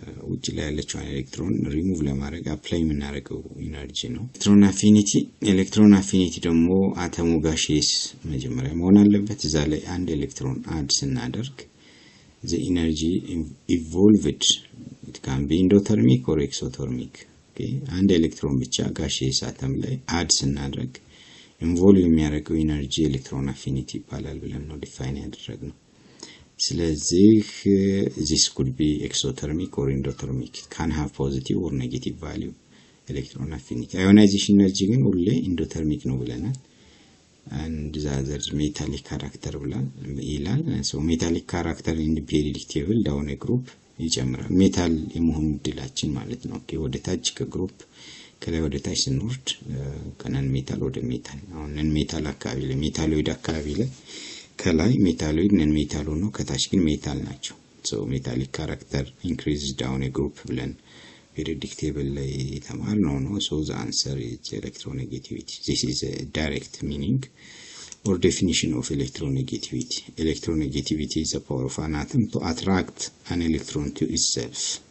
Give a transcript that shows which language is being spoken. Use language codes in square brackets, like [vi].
[am] ውጭ ላይ ያለችው ኤሌክትሮን ሪሙቭ ለማድረግ አፕላይ የምናደርገው ኢነርጂ ነው። ኤሌክትሮን አፊኒቲ ደግሞ አተሙ ጋሼስ መጀመሪያ መሆን አለበት። እዛ ላይ አንድ ኤሌክትሮን አድ ስናደርግ [en] the energy evolved it can be endothermic or exothermic. [am] okay አንድ ኤሌክትሮን ብቻ ጋሼስ አተም ላይ አድ ስናደርግ ኢንቮልቭ የሚያደርገው ኢነርጂ ኤሌክትሮን አፊኒቲ ይባላል ብለን ነው ዲፋይን ያደረግነው። ስለዚህ [en] this could be exothermic or endothermic. It can have positive or negative value electron affinity. [am] Ionization energy ግን ሁሌ endothermic ነው ብለናል። and the other metallic character ይላል። so metallic character in the periodic table down a group ይጨምራል። ሜታል የመሆን ድላችን ማለት ነው። ኦኬ ወደ ታች ከግሩፕ ከላይ ወደ ታች ስንወርድ ከነን ሜታል ወደ ሜታል አሁን ነን ሜታል አካባቢ ላይ ሜታሎይድ አካባቢ ላይ ከላይ ሜታሎይድ ነን ሜታል ሆኖ ከታች ግን ሜታል ናቸው። [en] so metallic character increases down a group [am] ብለን [en] periodic table [am] ላይ ተማርነው ነው። [en] So the answer is electronegativity. This is a direct meaning or definition of electronegativity. Electronegativity is the power of an atom to attract an electron to itself.